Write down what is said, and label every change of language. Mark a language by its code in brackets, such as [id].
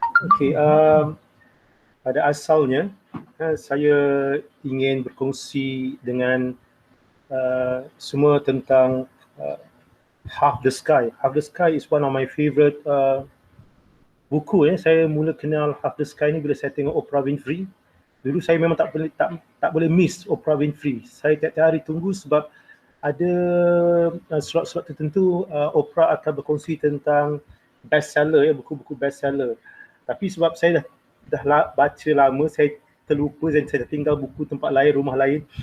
[ms] Okay, pada asalnya saya ingin berkongsi dengan semua tentang Half the Sky. [en] Half the Sky is one of my favorite buku. [ms] Saya mula kenal Half the Sky ni bila saya tengok Oprah Winfrey. Dulu saya memang tak boleh miss Oprah Winfrey. Saya tiap-tiap hari tunggu sebab ada slot-slot tertentu Oprah akan berkongsi tentang bestseller, buku-buku bestseller. Tapi sebab saya dah baca lama, saya terlupa dan saya dah tinggal buku tempat lain, rumah lain.